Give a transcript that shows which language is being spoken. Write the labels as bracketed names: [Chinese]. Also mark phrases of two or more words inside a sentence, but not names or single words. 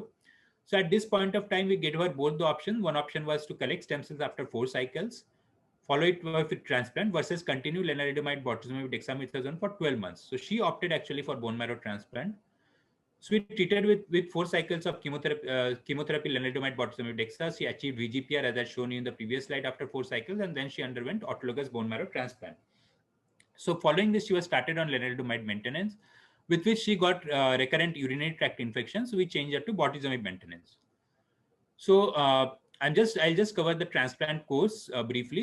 [English] So at this point of time, we gave her both the options. One option was to collect stem cells after 4 cycles, follow it with transplant, versus continue lenalidomide, bortezomib, dexamethasone for 12 months. So she opted actually for bone marrow transplant. So we treated with 4 cycles of chemotherapy, lenalidomide, bortezomib, dexa. She achieved VGPR as I shown you in the previous slide after 4 cycles, and then she underwent autologous bone marrow transplant. So following this, she was started on lenalidomide maintenance, with which she got recurrent urinary tract infections. So we changed her to bortezomib maintenance. So I'll just cover the transplant course briefly.